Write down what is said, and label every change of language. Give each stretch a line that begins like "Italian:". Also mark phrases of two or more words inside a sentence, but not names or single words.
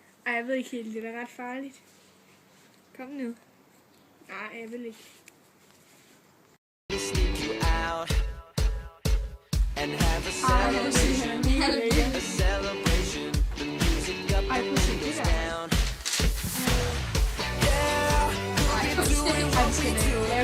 Danish: Ej, jeg ved ikke helt, det er da ret farligt. Kom nu. Nej, jeg vil ikke.
English: Sneak you out and have a celebration. A celebration. The music up and the windows down. Yeah, you can do it.